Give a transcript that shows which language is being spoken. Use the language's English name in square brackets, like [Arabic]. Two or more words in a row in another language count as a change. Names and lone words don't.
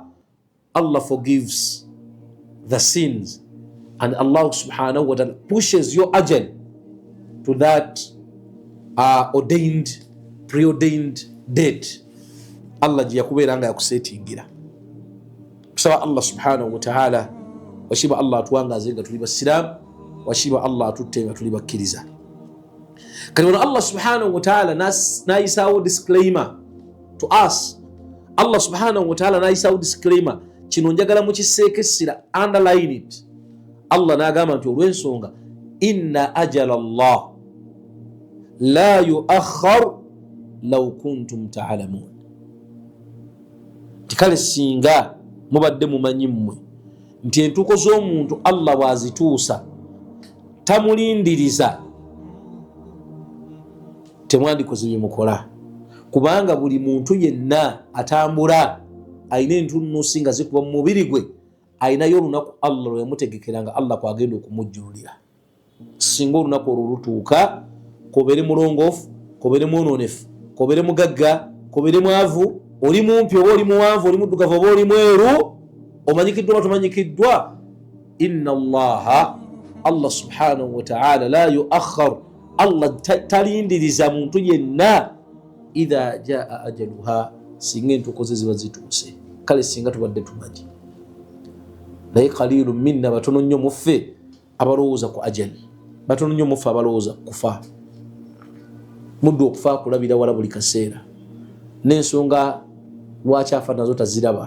[English] Allah forgives the sins, and Allah [Arabic] سبحانه وتعالى [English] pushes your ajal to that ordained preordained date Allah [Ganda] gye yakubeera nga yakusetingira. Tusaba Allah [Arabic] سبحانه وتعالى [Ganda] washiba Allah atuwangaze nga tuli basiraamu, washiba Allah atutte nga tuli bakkiriza. Kati wano Allah [Arabic] سبحانه وتعالى [Ganda] nayisawo [English] disclaimer to us. [Ganda] Allah [Arabic] سبحانه وتعالى [Ganda] nayisawo disclaimer, kino njagala mukiseekesera, [English] underline it. [Ganda] Allah n'agamba nti olw'ensonga [Arabic] إن أجل الله لا يؤخر لو كنتم تعلمون. [Ganda] Tikale singa mubadde mumanyi mmwe nti entuuko z'omuntu Allah bw'azituusa tamulindiriza, temwandikoze bye mukola. Kubanga buli muntu yenna atambula ayina entunnusi nga zikuba mu mubiri gwe, ayinayo olunaku Allah lwe yamutegekera nga Allah kwagenda okumujjulira. Singa olunaku olwo lutuuka, kobeere mulongoofu, kobeere mwononefu, kobeere mugagga, kobeere mwavu, oli mumpi oba oli muwanvu, oli muddugavu oba oli mweru, omanyikiddwa oba tomanyikiddwa, [Arabic] إن الله, [Ganda] Allah [Arabic] سبحانه وتعالى لا يؤخر, [Ganda] Allah talindiriza muntu yenna [Arabic] إذا جاء أجلها, [Ganda] singa entuuko ze ziba zituuse. Kale singa tubadde tumanyi, naye [Arabic] قليل منا, [Ganda] batono nnyo muffe abalowooza ku ajali, batono nnyo muffe abalowooza kufa. Muddu okufa akulabira wala buli kaseera, n'ensonga lwaki afa nazo taziraba.